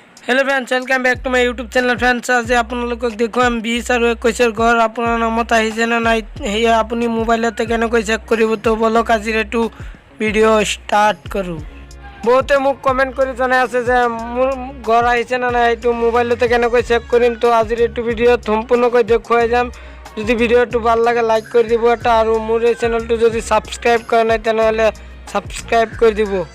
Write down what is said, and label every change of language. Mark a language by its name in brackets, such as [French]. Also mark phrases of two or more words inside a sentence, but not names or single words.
[English] Hello friends, welcome back to my YouTube channel. [Assamese] फ्रेंड्स, आज আপোনালোকক দেখুৱাম 20 আৰু 21 ঘৰ আপোনাৰ নামত আহিছে না নাই সেয়া আপুনি মোবাইলতে কেনেকৈ চেক কৰিব। তো বলক আজিৰ এইটো ভিডিঅ' ষ্টাৰ্ট কৰোঁ। বহুতে মোক কমেণ্ট কৰি জনাই আছে যে মোৰ ঘৰ আহিছে না নাই, এইটো মোবাইলতে কেনেকৈ চেক কৰিম। তো আজিৰ এইটো ভিডিঅ'ত সম্পূৰ্ণকৈ দেখুৱাই যাম। যদি ভিডিঅ'টো ভাল লাগে লাইক কৰি দিব এটা, আৰু মোৰ এই চেনেলটো যদি ছাবস্ক্ৰাইব কৰা নাই তেনেহ'লে ছাবস্ক্ৰাইব কৰি দিব।